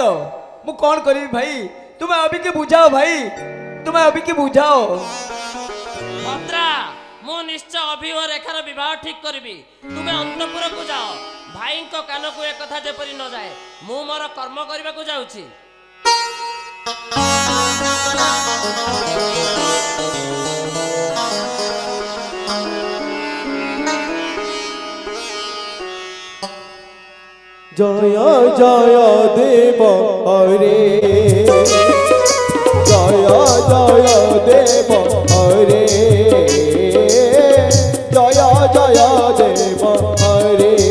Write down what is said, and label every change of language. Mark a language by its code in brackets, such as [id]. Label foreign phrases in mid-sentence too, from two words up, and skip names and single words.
[or] ମୁଁ କଣ କରିବି ଭାଇ? ତୁମେ ଅଭିକି ବୁଝାଅ ଭାଇ, ତୁମେ ଅଭିକି ବୁଝାଅ। ଭଦ୍ରା, ମୁଁ ନିଶ୍ଚୟ ଅଭି ଓ ରେଖାର ବିବାହ ଠିକ କରିବି। ତୁମେ ଅନ୍ତପୁରକୁ ଯାଅ। ଭାଇଙ୍କ କାନକୁ ଏକଥା ଯେପରି ନ ଯାଏ। ମୁଁ ମୋର କର୍ମ କରିବାକୁ ଯାଉଛି। [sa] জয় জয় দেব হরে, জয় জয় দেব হরে, জয় জয় দেব হরে।